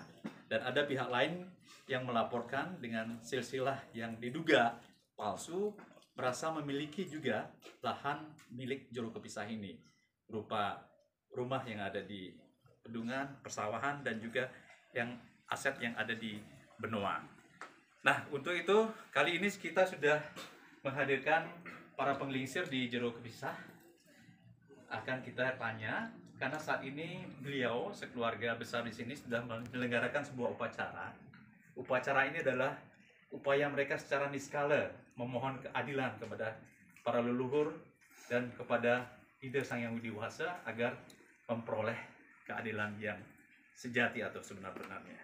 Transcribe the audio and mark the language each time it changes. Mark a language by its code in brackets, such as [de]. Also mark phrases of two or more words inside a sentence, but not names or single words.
[id] Dan ada pihak lain yang melaporkan dengan silsilah yang diduga palsu, merasa memiliki juga lahan milik Jero Kepisah ini, berupa rumah yang ada di Pedungan, persawahan, dan juga yang aset yang ada di Benoa. Nah, untuk itu kali ini kita sudah menghadirkan para penglingsir di Jero Kepisah. Akan kita tanya karena saat ini beliau sekeluarga besar di sini sudah menyelenggarakan sebuah upacara. Upacara ini adalah upaya mereka secara niskala memohon keadilan kepada para leluhur dan kepada Ida Sang Yang Widi Wasa agar memperoleh keadilan yang sejati atau sebenar-benarnya.